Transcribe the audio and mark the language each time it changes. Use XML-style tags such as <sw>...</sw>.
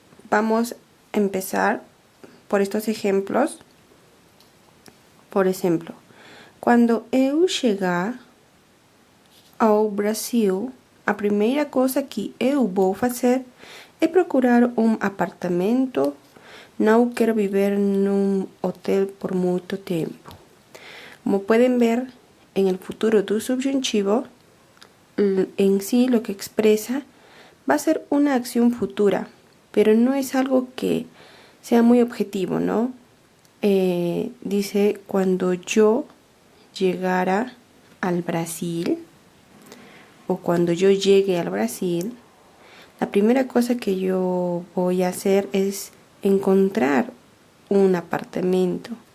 <es>Vamos a empezar por estos ejemplos.</es> <pt>Por exemplo, quando eu chegar ao Brasil, a primeira coisa que eu vou fazer é procurar um apartamento. Não quero viver num hotel por muito tempo.</pt> <es>Como pueden ver, en el futuro do subjuntivo, en sí lo que expresa va a ser una acción futura, pero no es algo que sea muy objetivo, ¿no? Dice, cuando yo llegara al Brasil, o cuando yo llegue al Brasil, la primera cosa que yo voy a hacer es encontrar un apartamento.</es>